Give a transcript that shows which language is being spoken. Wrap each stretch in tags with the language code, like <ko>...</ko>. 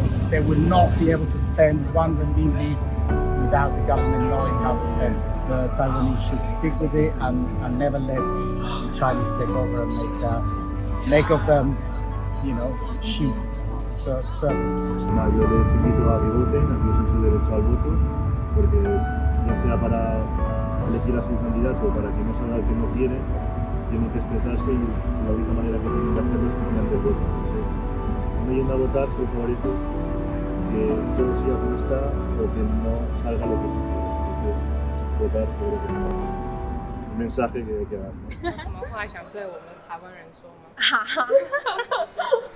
<en>They will not be able to spend 1 renminbi without the government knowing how to spend it. The Taiwanese should stick with it and never let the Chinese take over and make of them, sheep, servants.</en> <es>No, yo les invito a que voten, a que usen su derecho al voto, porque ya sea para elegir a su candidato, para que no salga el que no quiere, tienen que expresarse y la única manera que tienen que hacerlo es mediante el voto. Entonces, no yendo a votar, soy favoritos que todo siga como está o que no salga lo que tú quieres. Entonces, votar creo que es un mensaje que hay que dar.</es> <zh>什么话想对我们台湾人说吗？</zh>